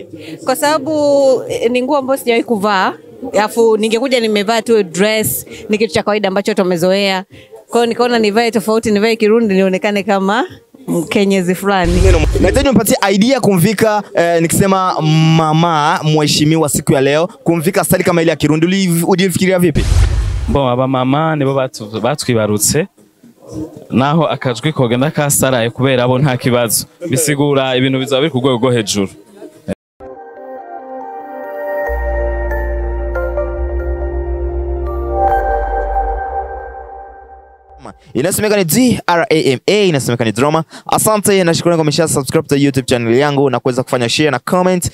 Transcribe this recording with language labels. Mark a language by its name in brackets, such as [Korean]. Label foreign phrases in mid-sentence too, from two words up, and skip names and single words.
[Swahili] Kwa sababu ni nguo ambayo sijawahi kuvaa. Alafu ningekuja nimevaa tu dress, ni kitu cha kawaida ambacho tumezoea. Kwa hiyo nikaona nivae tofauti, nivae Kirundi nionekane kama Mkenyezi fulani. Nahitaji nipatie idea kumvika nikisema mama mheshimiwa siku ya leo, kumvika style kama ile ya Kirundi. Ulifikiria vipi? [Rundi] Bon aba mama nibo batwibarutse naho akajwi kogenda kasaraye kubera abo nta kibazo bisigura ibintu bizaba biri ku rwego rwo hejuru. [Swahili] Inasemeka ni DRAMA, inasemeka ni drama. Asante na shukrani kwa umesha [English] subscribe to YouTube channel [Swahili] yangu na kuweza kufanya share na comment.